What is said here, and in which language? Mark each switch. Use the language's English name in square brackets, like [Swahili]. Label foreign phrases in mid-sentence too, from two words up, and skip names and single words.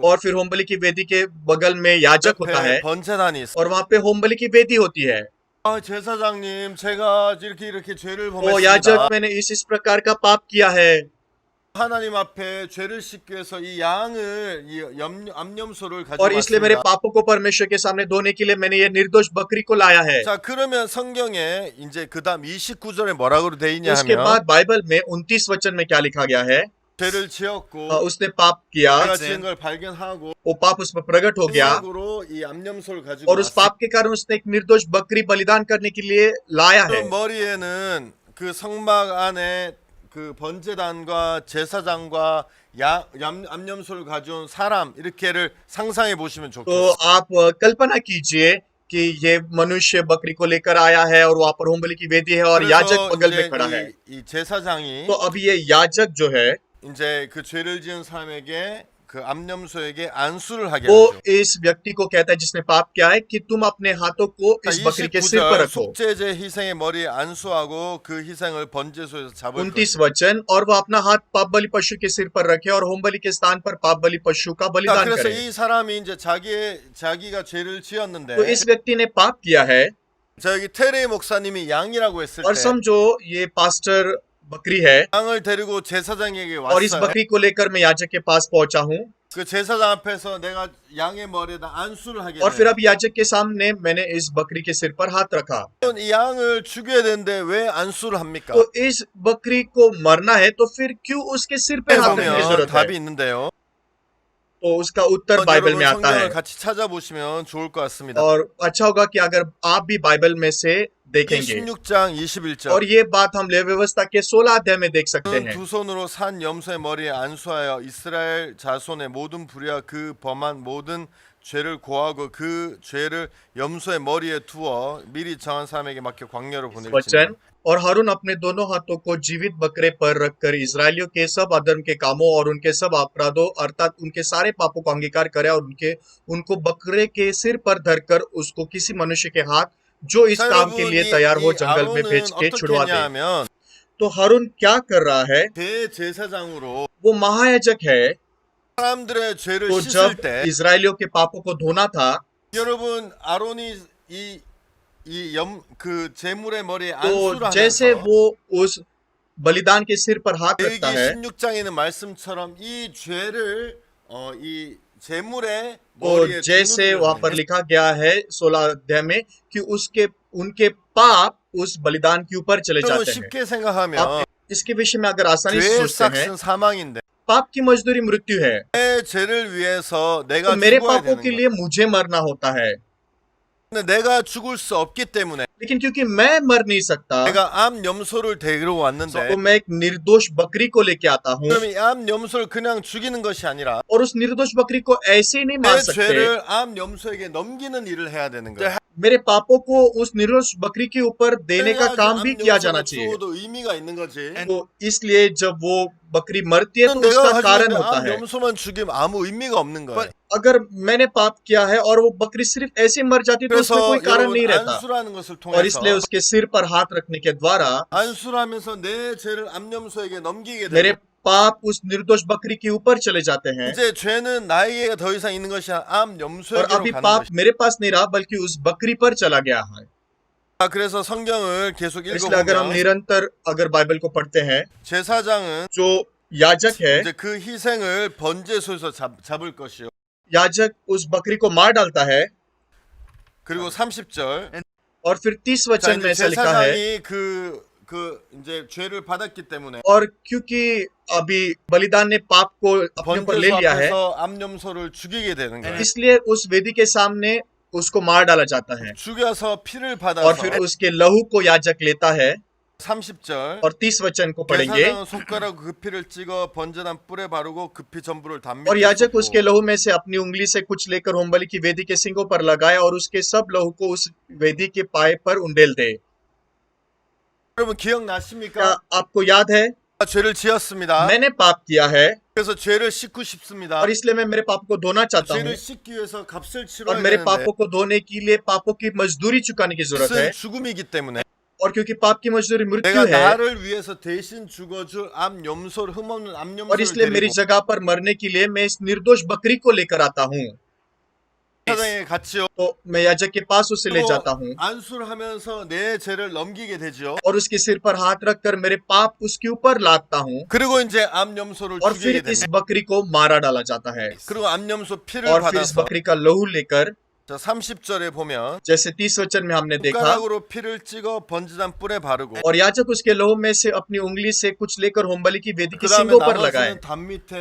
[Hindi] और फिर होमबलि की वेदी के बगल में याजक होता है [Korean] 옆에 번제단이 있어. [Hindi] और वहां पे होमबलि की वेदी होती है [Korean] 제사장님 제가 이렇게 죄를 ओ 범했습니다. [Hindi] याजक मैंने इस प्रकार का पाप किया है [Korean] 하나님 앞에 죄를 씻기 위해서 이 양을 이 암염소를 [Hindi] और इसलिए मेरे [Korean] 가져왔습니다. [Hindi] पापों को परमेश्वर के सामने धोने के लिए मैंने ये निर्दोष बकरी को लाया है [Korean] 자 그러면 성경에 이제 그다음 29절에 뭐라고 돼 있냐 [Hindi] उसके [Korean] 하면 [Hindi] बाद बाइबल में 29 वचन में क्या लिखा गया है [Korean] 죄를 지었고 [Hindi] उसने पाप किया [Korean] 내가 지은 걸 발견하고 [Hindi] वो पाप उस पर प्रकट हो गया [Korean] 생각으로 이 암염소를 가지고 [Hindi] और उस पाप के कारण उसने एक निर्दोष बकरी बलिदान करने के लिए लाया है [Korean] 그 머리에는 그 성막 안에 그 번제단과 제사장과 암염소를 가져온 사람 이렇게를 상상해 보시면 [Hindi] तो [Korean] 좋겠어요. [Hindi] आप कल्पना कीजिए कि ये मनुष्य बकरी को लेकर आया है और वहां पर होमबलि की वेदी है और याजक बगल में खड़ा है [Korean] 이 제사장이 [Hindi] तो अब ये याजक जो है [Korean] 이제 그 죄를 지은 사람에게 그 암염소에게 안수를 하게 [Hindi] वो [Korean] 하죠. [Hindi] इस व्यक्ति को कहता है जिसने पाप किया है कि तुम अपने हाथों को इस बकरी के सिर पर [Korean] 29절 [Hindi] रखो [Korean] 속죄제 희생의 머리에 안수하고 그 희생을 번제소에서 잡을 [Hindi] 29 वचन और वह अपना हाथ पाप बलि पशु के सिर पर रखे और होम बलि के स्थान पर पाप बलि पशु का [Korean] 자, [Hindi] बलिदान [Korean] 그래서 [Hindi] करे [Korean] 이 사람이 이제 자기가 죄를 지었는데 [Hindi] तो इस व्यक्ति ने पाप किया है [Korean] 저기 테레 목사님이 양이라고 했을 [Hindi] और [Korean] 때 [Hindi] समझो ये पास्टर बकरी है [Korean] 양을 데리고 제사장에게 [Hindi] और इस [Korean] 왔어요. [Hindi] बकरी को लेकर मैं याजक के पास पहुंचा हूँ [Korean] 그 제사장 앞에서 내가 양의 머리에다 안수를 하게 [Hindi] और फिर [Korean] 돼요. [Hindi] अब याजक के सामने मैंने इस बकरी के सिर पर हाथ रखा [Korean] 이 양을 죽여야 되는데 왜 안수를 합니까? [Hindi] तो इस बकरी को मरना है तो फिर क्यों उसके सिर पे हाथ रखने की [Korean] 보면 [Hindi] जरूरत [Korean] 답이 [Hindi] है [Korean] 있는데요. [Hindi] तो उसका उत्तर बाइबल में आता है [Korean] 성경을 같이 찾아보시면 좋을 것 같습니다. [Hindi] और अच्छा होगा कि अगर आप भी बाइबल में से देखेंगे [Korean] 16장 21절. [Hindi] और ये बात हम लेवी व्यवस्था के 16 अध्याय में देख सकते हैं [Korean] 두 손으로 산 염소의 머리에 안수하여 이스라엘 자손의 모든 불의와 그 범한 모든 죄를 고하고 그 죄를 염소의 머리에 두어 미리 정한 사람에게 맡겨 광야로 [Hindi] वचन [Korean] 보낼지니 [Hindi] और हारून अपने दोनों हाथों को जीवित बकरे पर रखकर इजरायलियों के सब अधर्म के कामों और उनके सब अपराधों अर्थात उनके सारे पापों को अंगीकार करे और उनको बकरे के सिर पर धरकर उसको किसी मनुष्य के हाथ जो इस काम के लिए तैयार हो जंगल में भेज के [Korean] 어떻게 [Hindi] छुड़वा दे [Korean] 했냐면 [Hindi] तो हारून क्या कर रहा है [Korean] 대제사장으로 [Hindi] वो महायाजक है [Korean] 사람들의 죄를 [Hindi] तो [Korean] 씻을 [Hindi] जब [Korean] 때 [Hindi] इजरायलियों के पापों को धोना था [Korean] 여러분 아론이 그 제물의 머리에 [Hindi] तो [Korean] 안수를 [Hindi] जैसे [Korean] 하면서 [Hindi] वो उस बलिदान के सिर पर हाथ [Korean] 레위기 [Hindi] रखता है [Korean] 16장에 있는 말씀처럼 이 죄를 이 제물의 [Hindi] तो [Korean] 머리에 [Hindi] जैसे [Korean] 두는 [Hindi] वहां पर [Korean] 거예요. [Hindi] लिखा गया है 16 अध्याय में कि उनके पाप उस बलिदान के ऊपर चले [Korean] 여러분 [Hindi] जाते हैं [Korean] 쉽게 생각하면 [Hindi] आप इसके विषय में अगर आसानी से [Korean] 죄의 [Hindi] सोचते हैं [Korean] 삭은 사망인데 [Hindi] पाप की मजदूरी मृत्यु है [Korean] 내 죄를 위해서 [Hindi] तो [Korean] 내가 [Hindi] मेरे [Korean] 죽어야 [Hindi] पापों [Korean] 되는 [Hindi] के [Korean] 거야. [Hindi] लिए मुझे मरना होता है [Korean] 근데 내가 죽을 수 없기 때문에 [Hindi] लेकिन क्योंकि मैं मर नहीं सकता [Korean] 내가 암 염소를 데리러 왔는데 [Hindi] तो मैं एक निर्दोष बकरी को लेके आता हूँ [Korean] 그럼 이 암 염소를 그냥 죽이는 것이 아니라 [Hindi] और उस निर्दोष बकरी को ऐसे ही नहीं मार [Korean] 내 [Hindi] सकते [Korean] 죄를 암 염소에게 넘기는 일을 해야 되는 거야. [Hindi] मेरे पापों को उस निर्दोष बकरी के ऊपर देने का काम भी किया जाना चाहिए [Korean] 죽어도 의미가 있는 거지. [Hindi] तो इसलिए जब वो बकरी मरती है तो [Korean] 내가 [Hindi] उसका [Korean] 가지고 [Hindi] कारण [Korean] 있는 [Hindi] होता [Korean] 암 [Hindi] है [Korean] 염소만 죽이면 아무 의미가 없는 거야. [Hindi] अगर मैंने पाप किया है और वो बकरी सिर्फ ऐसे मर जाती है तो उसमें [Korean] 그래서 [Hindi] कोई कारण नहीं [Korean] 여러분 [Hindi] रहता [Korean] 안수라는 것을 [Hindi] और [Korean] 통해서 [Hindi] इसलिए उसके सिर पर हाथ रखने के द्वारा [Korean] 안수하면서 내 죄를 암 염소에게 넘기게 [Hindi] मेरे [Korean] 되고 [Hindi] पाप उस निर्दोष बकरी के ऊपर चले जाते हैं [Korean] 이제 죄는 나에게 더 이상 있는 것이 아니라 암 [Hindi] और [Korean] 염소에게로 [Hindi] अभी [Korean] 가는 [Hindi] पाप [Korean] 것이. [Hindi] मेरे पास नहीं रहा बल्कि उस बकरी पर चला गया है [Korean] 그래서 성경을 계속 [Hindi] इसलिए अगर हम [Korean] 읽어보면 [Hindi] निरंतर अगर बाइबल को पढ़ते हैं [Korean] 제사장은 [Hindi] जो याजक है [Korean] 이제 그 희생을 번제소에서 잡을 것이요. [Hindi] याजक उस बकरी को मार डालता है [Korean] 그리고 30절 [Hindi] और फिर 30 [Korean] 자, [Hindi] वचन में [Korean] 이제 [Hindi] ऐसा लिखा है [Korean] 제사장이 그 이제 죄를 받았기 때문에 [Hindi] और क्योंकि अभी बलिदान ने पाप को अपने ऊपर ले [Korean] 번제소 [Hindi] लिया है [Korean] 앞에서 암 염소를 죽이게 되는 거예요. [Hindi] इसलिए उस वेदी के सामने उसको मार डाला जाता है [Korean] 죽여서 피를 [Hindi] और [Korean] 받아서 [Hindi] फिर उसके लहू को याजक लेता है [Korean] 30절 [Hindi] और 30 वचन को पढ़ेंगे [Korean] 제사장은 손가락 그 피를 찍어 번제단 뿔에 바르고 그 피 전부를 담 [Hindi] और [Korean] 밑에 [Hindi] याजक [Korean] 쏟고 [Hindi] उसके लहू में से अपनी उंगली से कुछ लेकर होमबलि की वेदी के सिंगों पर लगाए और उसके सब लहू को उस वेदी के पाए पर उंडेल दे [Korean] 여러분 [Hindi] क्या [Korean] 기억나십니까? [Hindi] आपको याद है [Korean] 죄를 지었습니다. [Hindi] मैंने पाप किया है [Korean] 그래서 죄를 씻고 싶습니다. [Hindi] और इसलिए मैं मेरे पाप को धोना चाहता हूँ [Korean] 죄를 씻기 위해서 값을 [Hindi] और [Korean] 치러야 [Hindi] मेरे [Korean] 되는데 [Hindi] पापों को धोने के लिए पापों की मजदूरी चुकाने की जरूरत है [Korean] 그것은 죽음이기 때문에 [Hindi] और क्योंकि पाप की मजदूरी मृत्यु [Korean] 내가 [Hindi] है [Korean] 나를 위해서 대신 죽어줄 암 염소를 흠없는 암 [Hindi] और [Korean] 염소를 [Hindi] इसलिए मेरी [Korean] 데리고 [Hindi] जगह पर मरने के लिए मैं इस निर्दोष बकरी को लेकर आता हूँ [Korean] 제사장에 갔지요. [Hindi] तो मैं याजक के पास उसे ले जाता हूँ [Korean] 안수를 하면서 내 죄를 넘기게 되지요. [Hindi] और उसके सिर पर हाथ रखकर मेरे पाप उसके ऊपर लादता हूँ [Korean] 그리고 이제 암 염소를 [Hindi] और [Korean] 죽이게 [Hindi] फिर इस [Korean] 됩니다. [Hindi] बकरी को मारा डाला जाता है [Korean] 그리고 암 염소 피를 [Hindi] और फिर इस [Korean] 받아서 [Hindi] बकरी का लहू लेकर [Korean] 자 30절에 보면 [Hindi] जैसे 30 वचन में हमने देखा [Korean] 손가락으로 피를 찍어 번제단 뿔에 바르고 [Hindi] और याजक उसके लहू में से अपनी उंगली से कुछ लेकर होमबलि की वेदी के [Korean] 그 다음에 [Hindi] सिंगों पर लगाए [Korean] 나머지는 담 밑에